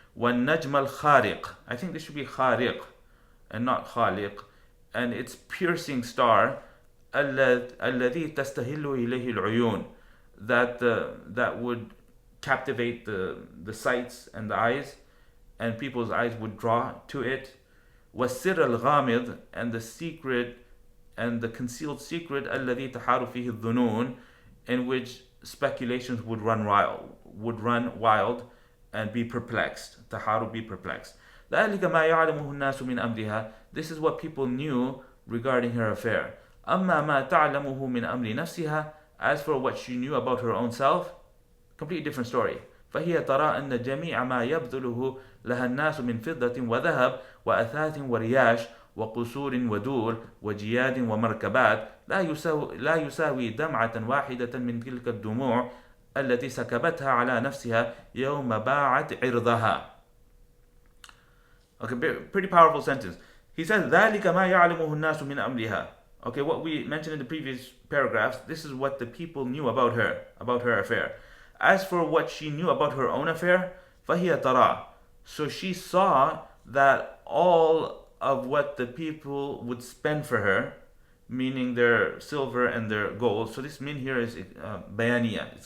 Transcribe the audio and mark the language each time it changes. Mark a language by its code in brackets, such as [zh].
[ar] وَالنَّجْمَ الْخَارِقِ, [en] I think this should be khariq and not khaliq, and its piercing star, [ar] الَّذِي تَسْتَهِلُّ إِلَيْهِ الْعُيُونِ, [en] that would captivate the sights and the eyes, and people's eyes would draw to it. [ar] والسر الغامض, [en] and the secret and the concealed secret [ar] الذي تحار فيه الظنون, [en] in which speculations would run wild and be perplexed. تحار, be perplexed. [ar] ذلك ما يعلمه الناس من أمرها. [en] This is what people knew regarding her affair. [ar] أما ما تعلمه من أمر نفسها, [en] as for what she knew about her own self, completely different story. [ar] فهي ترى أن جميع ما يبذله لها الناس من فضة وذهب وأثاث ورياش وقصور ودور وجياد ومركبات لا يساوي دمعة واحدة من تلك الدموع التي سكبتها على نفسها يوم باعت عرضها. [en] Okay, pretty powerful sentence. He says [ar] ذلك ما يعلمه الناس من أمرها. [en] Okay, what we mentioned in the previous paragraphs, this is what the people knew about her affair. As for what she knew about her own affair, [ar] فهي ترى. [en] So she saw that all of what the people would spend for her, meaning their silver and their gold. So this min here is bayaniya.